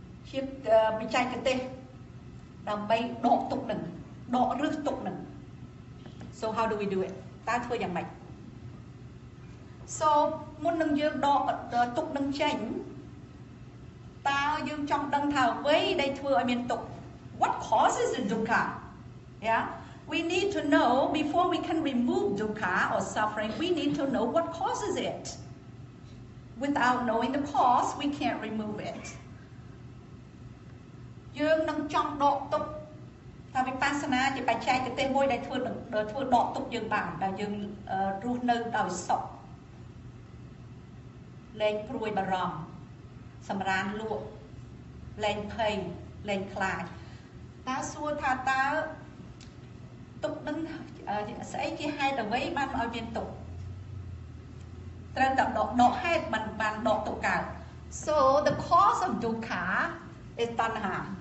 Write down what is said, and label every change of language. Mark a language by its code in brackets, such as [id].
[km] ជាបច្ចេកទេសដើម្បីដកទុក្ខនឹងដករឹសទុក្ខនឹង [en] So how do we do it [km] តើធ្វើយ៉ាងម៉េច So មុននឹងយើងដកទុក្ខនឹងចេញតើយើងចង់ដឹងថាអ្វីដែលធ្វើឲ្យមានទុក្ខ [en] What causes the dukkha? Yeah, we need to know before we can remove dukkha or suffering. We need to know what causes it. Without knowing the cause, we can't remove it. [km] យើងនឹងចង់ដកទុក្ខថាវិបស្សនាជាបច្ចេកទេសមួយដែលធ្វើដកទុក្ខយើងបានដែលយើងរស់នៅដោយសុខ លែងព្រួយបារម្ភសម្រានលក់លែងភ័យលែងខ្លាចតើសួរថាតើទុក្ខនឹងស្អីជាហេតុអ្វីបានឲ្យមានទុក្ខត្រូវតែដកហេតុបានដកទុក្ខកើត [en] So the cause of dukkha is tanha.